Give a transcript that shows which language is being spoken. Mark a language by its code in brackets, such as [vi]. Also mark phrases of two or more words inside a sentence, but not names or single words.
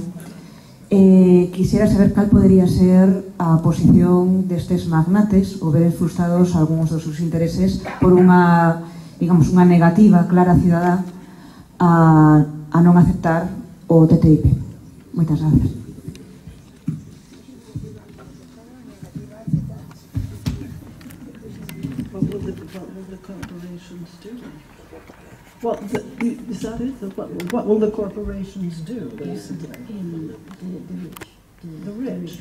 [gl] Quisiera saber cal podería ser a posición destes magnates ou veres frustrados algúns dos seus intereses por unha, digamos, unha negativa clara cidadá a non aceptar o TTIP. Moitas gracias. [en] What will the corporations do? Is that it? What will the corporations do, basically? The rich.